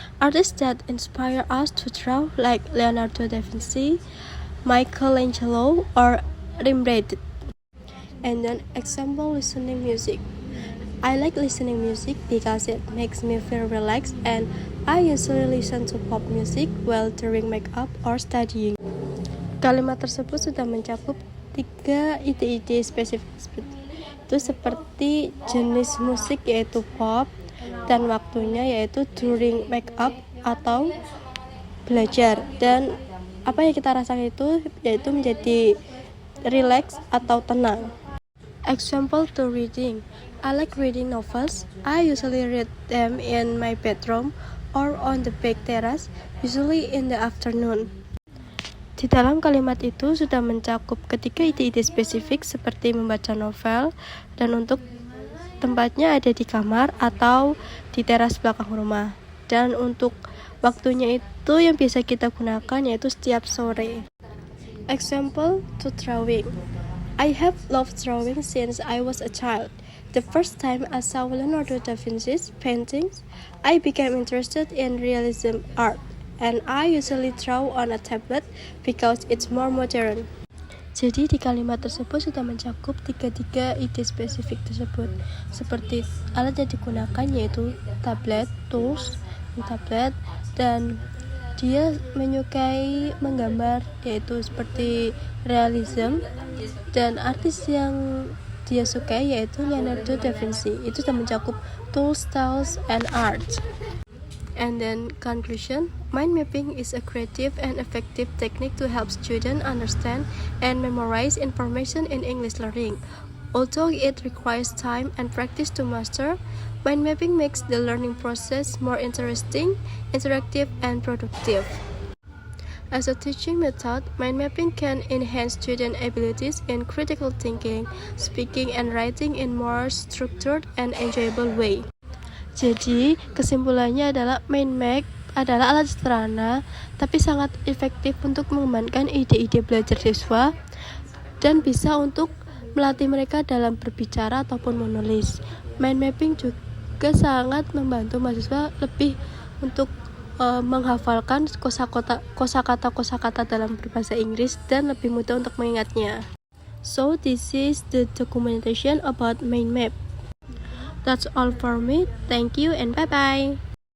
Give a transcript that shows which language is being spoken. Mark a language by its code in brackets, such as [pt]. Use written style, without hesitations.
[en] Artists that inspire us to draw, like Leonardo da Vinci, Michelangelo, or Rembrandt. And then example, listening music. I like listening music because it makes me feel relaxed, and I usually listen to pop music while doing makeup or studying. [id] Kalimat tersebut sudah mencakup 3 ide-ide spesifik. Itu seperti jenis musik yaitu pop, dan waktunya yaitu [en] during makeup [id] atau belajar, dan apa yang kita rasakan itu yaitu menjadi relax atau tenang. [en] Example to reading. I like reading novels. I usually read them in my bedroom or on the back terrace, usually in the afternoon. [id] Di dalam kalimat itu sudah mencakup ketiga ide-ide spesifik seperti membaca novel, dan untuk tempatnya ada di kamar atau di teras belakang rumah. Dan untuk waktunya itu yang biasa kita gunakan yaitu setiap sore. [en] Example to drawing. I have loved drawing since I was a child. The first time I saw Leonardo da Vinci's paintings, I became interested in realism art, and I usually draw on a tablet because it's more modern. [id] Jadi di kalimat tersebut sudah mencakup 3 ide spesifik tersebut, seperti alat yang digunakan yaitu tablet, tools, tablet, dan dia menyukai menggambar yaitu seperti realism, dan artis yang dia sukai yaitu Leonardo da Vinci. Itu sudah mencakup [en] tools, styles, and art. And then conclusion, mind mapping is a creative and effective technique to help students understand and memorize information in English learning. Although it requires time and practice to master, mind mapping makes the learning process more interesting, interactive, and productive. As a teaching method, mind mapping can enhance student abilities in critical thinking, speaking, and writing in more structured and enjoyable way. [id] Jadi, kesimpulannya adalah mind map adalah alat sederhana tapi sangat efektif untuk mengembangkan ide-ide belajar siswa dan bisa untuk melatih mereka dalam berbicara ataupun menulis. Mind mapping juga sangat membantu mahasiswa lebih untuk menghafalkan kosakata dalam berbahasa Inggris dan lebih mudah untuk mengingatnya. [en] So this is the documentation about mind map. That's all for me. Thank you and bye-bye.